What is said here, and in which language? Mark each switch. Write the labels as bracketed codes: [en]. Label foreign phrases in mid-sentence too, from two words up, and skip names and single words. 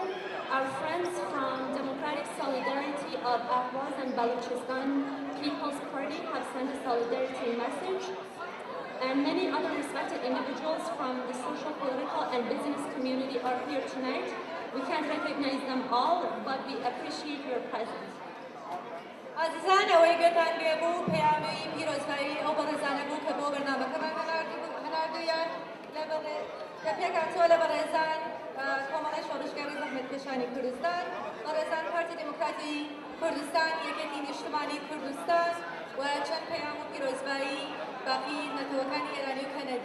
[en] Our friends from Democratic Solidarity of Ahvaz and Balochistan People's Party have sent a solidarity message. And many other respected individuals from the social, political, and business community are here tonight. We can't recognize them all, but we appreciate your presence. [ckb] عزیزان ئەوەی گوێتان لێبوو پەیامی پیرۆزبایی ئەو بەڕێزانە بوو کە بۆ بەرنامەکەمان هەناردوویان کە پێکهاتووە لە بەڕێزان کۆمەڵی شۆڕشگەری زەحمەتکێشانی کوردستان، بەڕێزان پارتی دموکراتی کوردستان، یەکێتی نیشتمانی کوردستان و چەند پەیام و پیرۆزبایی باقی نەتەوەکانی ئێرانی و کەنەدی.